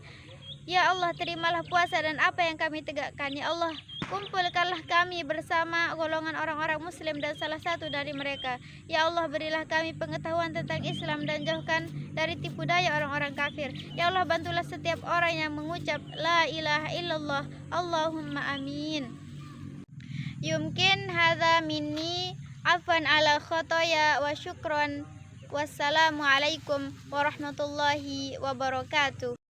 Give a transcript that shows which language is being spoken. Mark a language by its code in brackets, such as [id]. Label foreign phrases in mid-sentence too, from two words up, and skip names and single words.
[id] Ya Allah, terimalah puasa dan apa yang kami tegakkan. Ya Allah, kumpulkanlah kami bersama golongan orang-orang muslim dan salah satu dari mereka. Ya Allah, berilah kami pengetahuan tentang Islam dan jauhkan dari tipu daya orang-orang kafir. Ya Allah, bantulah setiap orang yang mengucap [ar] لا إله إلا الله. اللهم آمين. يمكن هذا مني عفوا على خطايا وشكرا. والسلام عليكم ورحمة الله وبركاته.